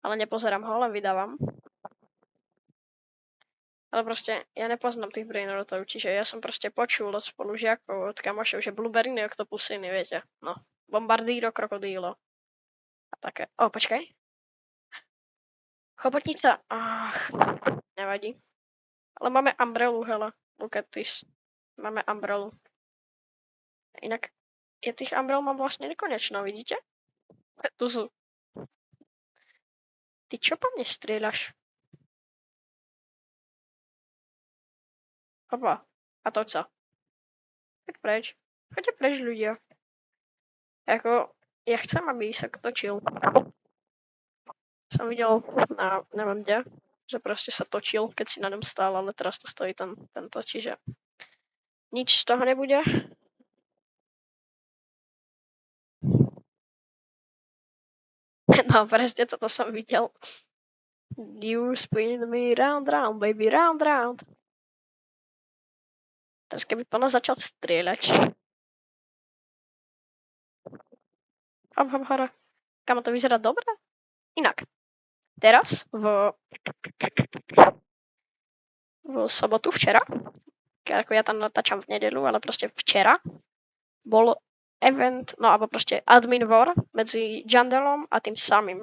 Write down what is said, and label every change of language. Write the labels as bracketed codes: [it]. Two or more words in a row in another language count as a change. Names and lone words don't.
[sk] Ale nepozerám ho, len vydávam. Ale proste, ja nepoznám tých brainrotov, čiže ja som proste počul od spolužiakov, od kamošov, že blueberry, oktopusiny, viete. No, bombardíro, krokodílo. A také. O, počkaj. Chobotnica. Nevadí. Ale máme umbrelu, hele. [en] Look at this. [sk] Máme umbrelu. Inak, ja tých umbrel mám vlastne nekonečno, vidíte? Tu sú. Ty čo po mne strieľaš? Opa. A to co? Choď preč. Choďte preč, ľudia. Ako, ja chcem, aby sa točil. Som videl na, neviem kde, že proste sa točil, keď si na ňom stál, ale teraz tu stojí tento, čiže nič z toho nebude. No, presne toto som videl. [en] You spin me round, round, baby, round, round. [sk] Teraz keby po nás začal strieľať. Hop, hore. Kamo to vyzerá dobre? Inak. Teraz, v sobotu, včera, ako ja tam natáčam v nedeľu, ale proste včera, bol event, no alebo proste [en] admin war [sk] medzi Jandelom a tým samým.